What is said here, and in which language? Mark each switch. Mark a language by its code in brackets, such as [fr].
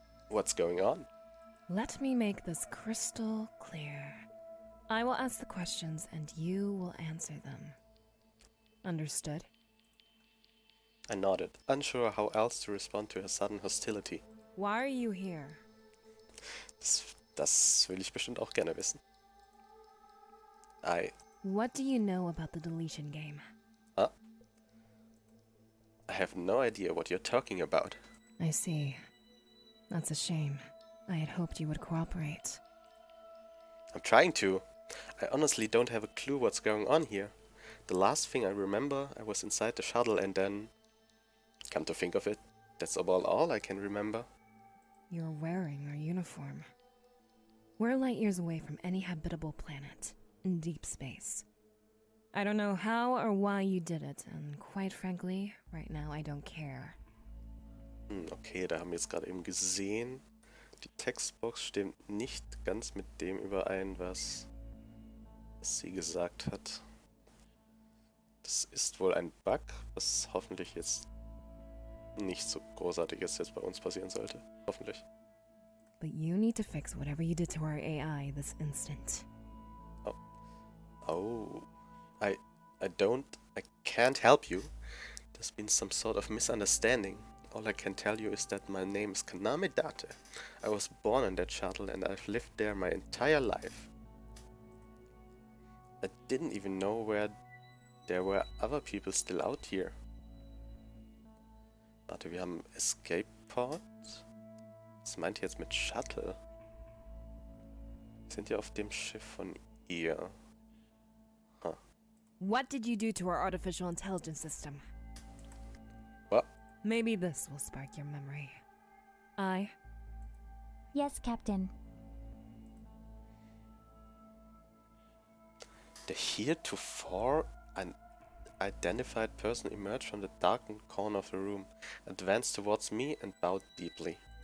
[en] What's going on? let me make this crystal clear. I will ask the questions and you will answer them. Understood? I nodded, unsure how else to respond to her sudden hostility. Why are you here? [de] Das will ich bestimmt auch gerne wissen. [en] What do you know about the deletion game? I have no idea what you're talking about. I see. That's a shame. I had hoped you would cooperate. I'm trying to. I honestly don't have a clue what's going on here. The last thing I remember, I was inside the shuttle and then... Come to think of it, that's about all I can remember. You're wearing our uniform. We're light years away from any habitable planet, in deep space. I don't know how or why you did it, and quite frankly, right now I don't care. [de] Okay, da haben wir jetzt gerade eben gesehen, die Textbox stimmt nicht ganz mit dem überein, was sie gesagt hat. Das ist wohl ein Bug, was hoffentlich jetzt nicht so großartig ist, jetzt bei uns passieren sollte. Hoffentlich. [en] But you need to fix whatever you did to our AI this instant. Oh. I can't help you. There's been some sort of misunderstanding. All I can tell you is that my name is Kaname Date. I was born in that shuttle and I've lived there my entire life. I didn't even know there were other people still out here. [de] Warte, wir haben Escape Pod. Was meint ihr jetzt mit Shuttle? Wir sind ja auf dem Schiff von ihr. Huh. [en] What did you do to our artificial intelligence system? What? Maybe this will spark your memory. Yes, Captain. The heretofore unidentified person emerged from the darkened corner of the room, advanced towards me and bowed deeply.